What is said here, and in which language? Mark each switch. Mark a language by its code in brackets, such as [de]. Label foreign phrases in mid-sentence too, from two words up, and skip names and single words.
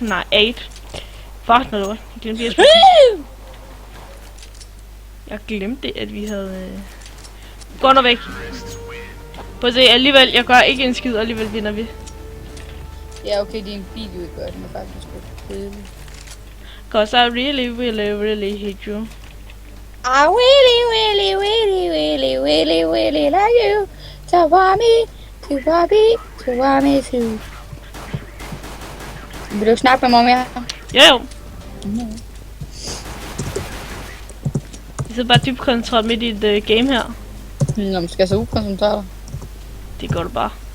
[da] Nej, 8. Fuck noget. Det bliver jeg glemte, at vi havde... Gå nu væk. Prøv at se, alligevel, jeg gør ikke en skid, og alligevel vinder vi. Ja, okay, det er en video, I gør. Den er faktisk godt kedelig. [en] Cause I really hate you. I really like you. To want me to. [da] Vil du snakke med mig mere? Jo. Jeg sidder bare dybt koncentreret midt i et game her. Nå, men skal jeg så ukoncentrere dig? Det gør du bare.